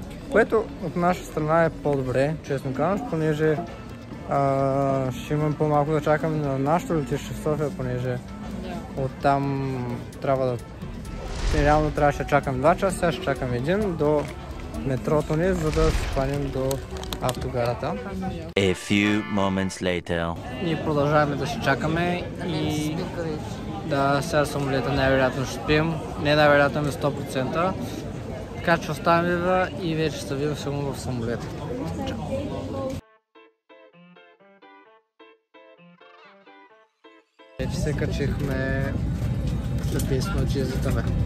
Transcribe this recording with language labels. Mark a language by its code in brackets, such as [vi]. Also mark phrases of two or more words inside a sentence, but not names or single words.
[bg] Което от наша страна е по-добре, честно казвам, понеже ще имам по-малко да чакаме на нашото летище в София, понеже оттам трябва да... Реално трябваше да чакам 2 часа, сега ще чакам 1 до метрото ни, за да се хванем до автогарата. [en] A few moments later. [bg] Ние продължаваме да се чакаме и... Да, сега самолета най-вероятно ще спим, не най-вероятно на 100%. Така че оставаме и вече се видим само в самолета. Вече се качихме след 10 минути излитаме.